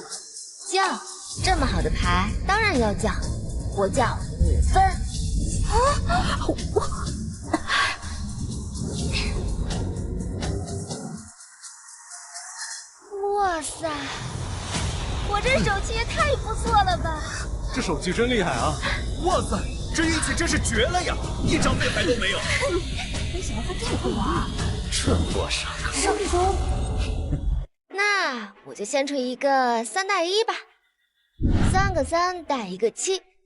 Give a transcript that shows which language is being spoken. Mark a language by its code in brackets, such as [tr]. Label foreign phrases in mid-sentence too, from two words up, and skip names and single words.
[zh] 叫，這麼好的牌當然要叫。我叫5分啊！哇塞，我這手气也太不錯了吧！這手氣真厲害啊！哇塞，這運氣真是絕了呀！1張廢牌都沒有。沒想到他這麼會玩，這麼傻。上風。那我就先吹一個3帶1吧，3個3帶一個7。